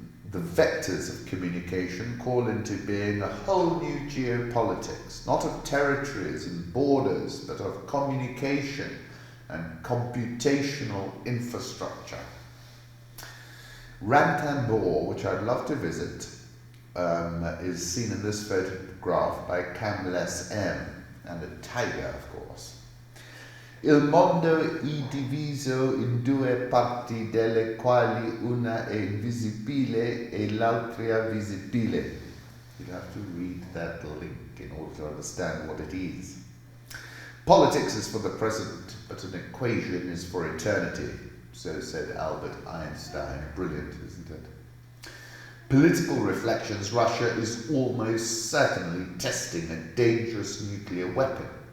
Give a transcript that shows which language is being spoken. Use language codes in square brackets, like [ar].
[en] The vectors of communication call into being a whole new geopolitics, not of territories and borders, but of communication and computational infrastructure. Ranthambore, which I'd love to visit, is seen in this photograph by Camles M, and a tiger, of course. [it] Il mondo è diviso in due parti, delle quali una è invisibile e l'altra visibile. [en] You have to read that link in order to understand what it is. Politics is for the present, but an equation is for eternity. So said Albert Einstein. Brilliant, isn't it? Political reflections. Russia is almost certainly testing a dangerous nuclear weapon.